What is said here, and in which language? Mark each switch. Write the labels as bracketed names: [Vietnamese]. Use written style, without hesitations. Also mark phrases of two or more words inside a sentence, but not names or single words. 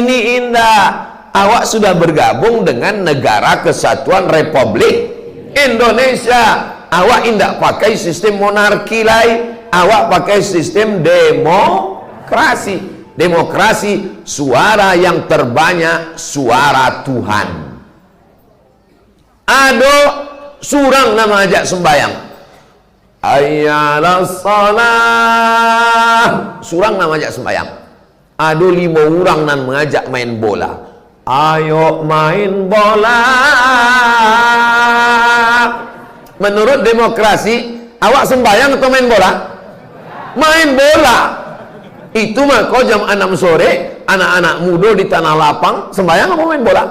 [Indonesian] Kini indah, awak sudah bergabung dengan Negara Kesatuan Republik Indonesia. Awak tidak pakai sistem monarki lain, awak pakai sistem demokrasi. Demokrasi, suara yang terbanyak suara Tuhan. [Minangkabau] Ado surang nama ajak sembayang, ayyalas salah, surang nama ajak sembayang. Ado 5 orang nan mengajak main bola, ayo main bola. [Indonesian] Menurut demokrasi, awak sembayang atau main bola? Main bola. Itu mah kau jam 6 sore, anak-anak muda di tanah lapang sembayang apa main bola?